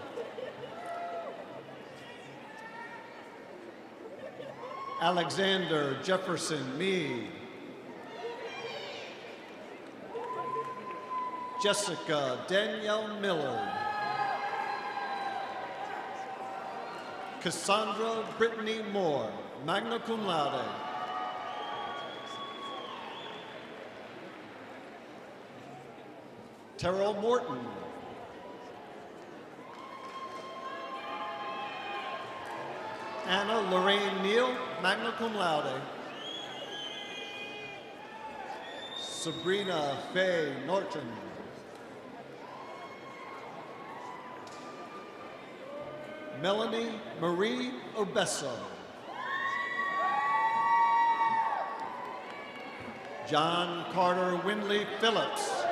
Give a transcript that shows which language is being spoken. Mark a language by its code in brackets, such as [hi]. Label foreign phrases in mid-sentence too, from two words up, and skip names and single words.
[en] Alexander Jefferson Meade. Jessica Danielle Miller. Cassandra Brittany Moore, [la] magna cum laude. [en] Terrell Morton. Anna Lorraine Neal, [la] magna cum laude. [en] Sabrina Faye Norton. Melanie Marie Obesso. John Carter Windley Phillips.